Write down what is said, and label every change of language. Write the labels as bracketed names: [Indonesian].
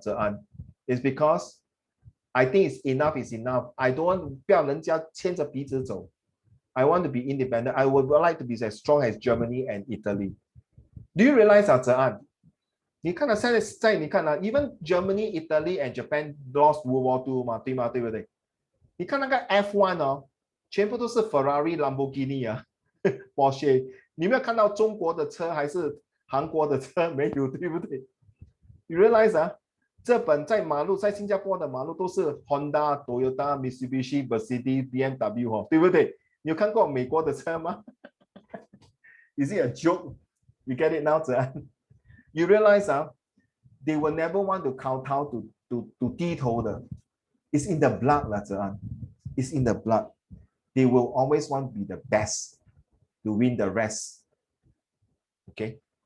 [English] Zhe'an, is because I think it's enough is enough. I don't want [Chinese] 不要人家牵着鼻子走. [English] I want to be independent. I would like to be as strong as Germany and Italy. Do you realize that, Zhe-An? [Chinese] 你看到现在你看啊 [English] even Germany, Italy and Japan lost World War II [Chinese] 嘛，对吗？对不对？你看那个 F1 哦，全部都是 Ferrari、Lamborghini 啊，Porsche。你没有看到中国的车还是韩国的车？没有，对不对？ [English] You realize [Chinese] 啊，这本在马路，在新加坡的马路都是 Honda、Toyota、Mitsubishi、Mercedes、BMW 哦，对不对？你有看过美国的车吗？ [English] Is it a joke? You get it now, Zhe-An? You realize they will never want to kowtow to [Chinese] 低头的。 [English] It's in the blood, Zhe-An. It's in the blood. They will always want to be the best to win the rest. Okay.